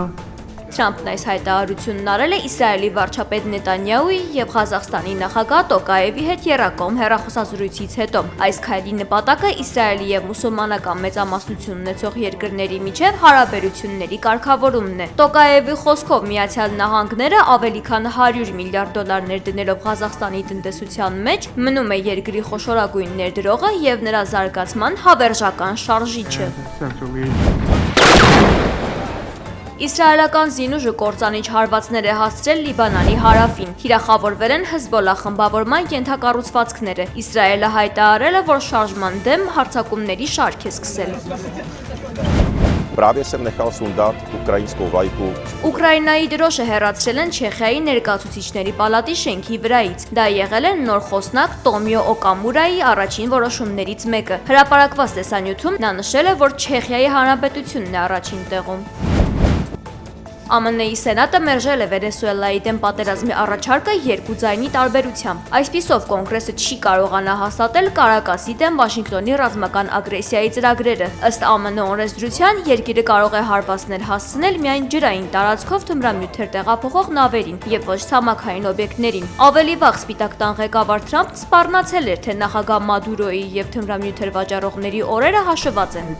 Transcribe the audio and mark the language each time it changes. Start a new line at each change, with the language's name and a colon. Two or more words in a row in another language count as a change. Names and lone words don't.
Armenian: Թրամփն այս հայտարարությունն արել է Իսրայելի վարչապետ Նետանյահուի եւ Ղազախստանի նախագահ Տոկաևի հետ եռակողմ հեռախոսազրույցից հետո։ Այս քայլի նպատակը Իսրայելի եւ մուսուլմանական մեծամասնություն ունեցող երկրների միջև հարաբերությունների կարգավորումն է։ Տոկաևի խոսքով Միացյալ Նահանգները ավելի քան $100 միլիարդ ներդնելով Ղազախստանի տնտեսության մեջ մնում է երկրի խոշորագույն ներդրողը եւ նրա զարգացման հավերժական շարժիչը։ Իսրայելական զինուժը կործանիչ հարվածներ է հասցրել Լիբանանի հարավին։ Թիրախավորվել են Հեզբոլլա խմբավորման ենթակառուցվածքները։ Իսրայելը հայտարարել է, որ շարժման դեմ հարձակումների շարք է սկսել։
Czech: Právě jsem nechal sundat ukrajinskou vlajku.
Armenian: Ուկրաինայի դրոշը հեռացրել են Չեխիայի ներկայացուցիչների պալատի շենքի վրայից։ Դա եղել է նոր խոսնակ Տոմիո Օկամուրայի առաջին որոշումներից մեկը։ Հրապարակված տեսանյութում նա նշել է, որ Չեխիայի հանրապետությունն է առաջին տեղում։ ԱՄՆ-ի Սենատը մերժել է Վենեսուելայի դեմ պատերազմի առաջարկը երկու ձայնի տարբերությամբ։ Այսպիսով կոնգրեսը չի կարողանա հաստատել Կարակասի դեմ Վաշինգտոնի ռազմական ագրեսիայի ծրագրերը։ Ըստ ԱՄՆ օրենսդրության երկիրը կարող է հարվածներ հասցնել միայն ջրային տարածքով թմրամյութեր տեղափոխող նավերին եւ ոչ ցամաքային օբյեկտներին։ Ավելի վաղ Սպիտակ տան ղեկավար Թրամփն սպառնացել էր, թե նախագահ Մադուրոյի եւ թմրամյութեր վաճառողների օրերը հաշվված են։